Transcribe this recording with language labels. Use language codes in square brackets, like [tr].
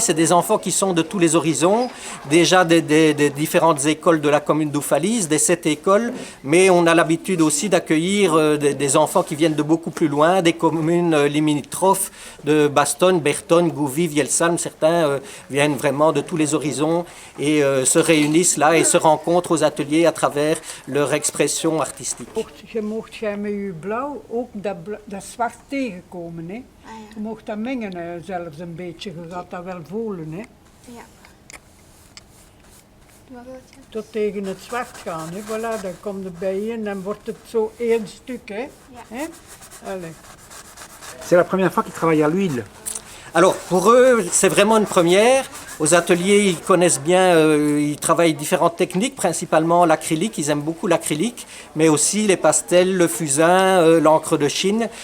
[fr] C'est des enfants qui sont de tous les horizons, déjà des différentes écoles de la commune d'Oufalise, des 7 écoles, mais on a l'habitude aussi d'accueillir des enfants qui viennent de beaucoup plus loin, des communes limitrophes de Bastogne, Bertonne, Gouvy, Vielsalm. Certains viennent vraiment de tous les horizons et se réunissent là et se rencontrent aux ateliers à travers leur expression artistique. [nl] Je mocht jij met je blauw ook dat zwart tegenkomen. Hè? Je mocht dat mengen zelfs een beetje, je gaat dat wel voelen. Hè? Ja. Wat wil je? Tot tegen het zwart gaan. Hè? Voilà, dan komt het bij je en dan wordt het zo één stuk. Hè? Ja. Hè? Allez. [fr] C'est la première fois qu'ils travaillent à l'huile. Alors pour eux, c'est vraiment une première. Aux ateliers, ils connaissent bien, ils travaillent différentes techniques, principalement l'acrylique, ils aiment beaucoup l'acrylique, mais aussi les pastels, le fusain, l'encre de Chine.